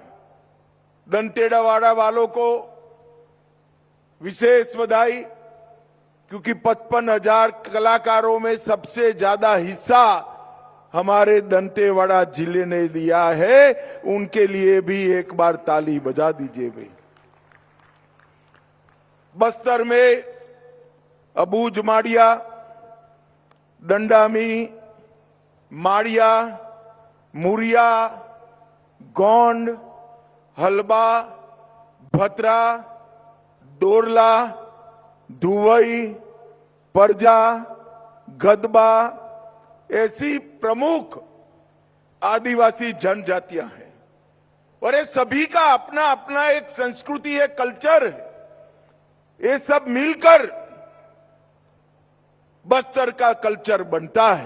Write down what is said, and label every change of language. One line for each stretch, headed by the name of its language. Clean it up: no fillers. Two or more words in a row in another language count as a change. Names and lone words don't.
Hindi: दंतेवाड़ा वालों को विशेष बधाई, क्योंकि 55,000 कलाकारों में सबसे ज्यादा हिस्सा हमारे दंतेवाड़ा जिले ने लिया है। उनके लिए भी एक बार ताली बजा दीजिए भाई। बस्तर में अबूझ माड़िया, दंडामी, माड़िया, मुरिया, गोंड, हलबा, भतरा, दोरला, धुवई, परजा, गदबा, ऐसी प्रमुख आदिवासी जनजातियां हैं। और ये सभी का अपना अपना एक संस्कृति है, कल्चर है। ये सब मिलकर बस्तर का कल्चर बनता है।